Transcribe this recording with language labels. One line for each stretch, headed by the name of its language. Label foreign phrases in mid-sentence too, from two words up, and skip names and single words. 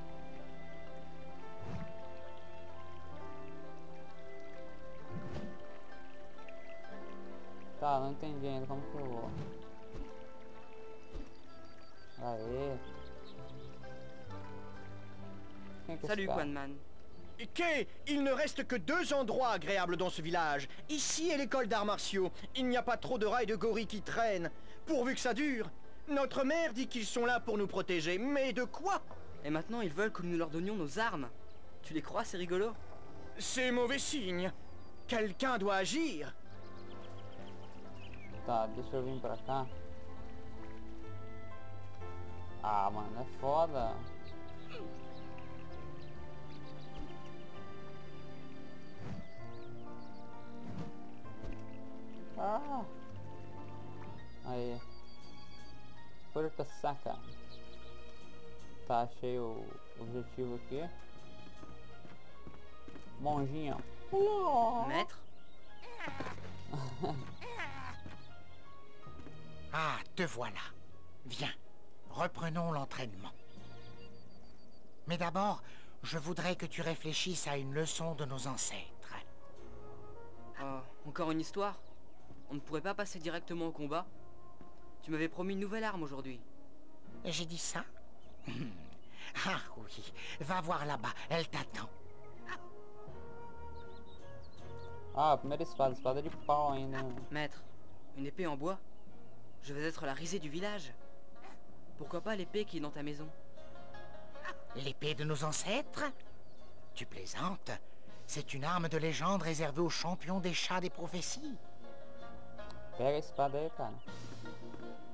Portuguese: Tá, não entendi ainda como que eu vou. Aê. Quem que é Salut esse cara? Quanman.
French: Kay, il ne reste que 2 endroits agréables dans ce village. Ici est l'école d'arts martiaux. Il n'y a pas trop de rats et de gorilles qui traînent. Pourvu que ça dure. Notre mère dit qu'ils sont là pour nous protéger. Mais de quoi? Et maintenant ils veulent que nous leur donnions nos armes. Tu les crois, c'est rigolo? C'est mauvais signe. Quelqu'un doit agir.
Portuguese: Tá, deixa eu vir pra cá. Ah, mano, é foda. Ah. Aí. Porta saca. Tá, achei o objetivo aqui. Monjinha.
French: Maître? Ah, te voilà. Viens, reprenons l'entraînement. Mais d'abord, je voudrais que tu réfléchisses à une leçon de nos ancêtres. Oh, encore une histoire? On ne pourrait pas passer directement au combat? Tu m'avais promis une nouvelle arme aujourd'hui. J'ai dit ça? Ah oui, va voir là-bas, elle t'attend.
Portuguese: Ah, primeira espada, espada de pau ainda.
French: Maître, une épée en bois? Je vais être la risée du village. Pourquoi pas l'épée qui est dans ta maison? L'épée de nos ancêtres? Tu plaisantes? C'est une arme de légende réservée aux champions des chats des prophéties.
Portuguese: Pega a espada aí, cara.